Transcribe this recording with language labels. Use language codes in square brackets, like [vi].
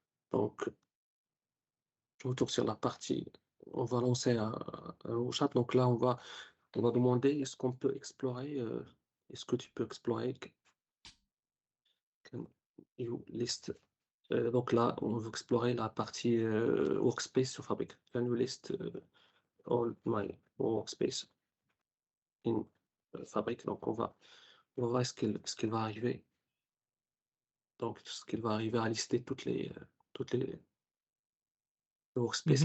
[fr] Donc, je retourne sur la partie. On va lancer un chat. Donc là, on va demander est-ce qu'on peut explorer, est-ce que tu peux explorer [en] can you list. [fr] Donc là, on veut explorer la partie workspace sur Fabric. [en] Can you list all my workspace in Fabric. [fr] Donc on va voir ce qu'il va arriver. Donc ce qu'il va arriver à lister toutes les workspaces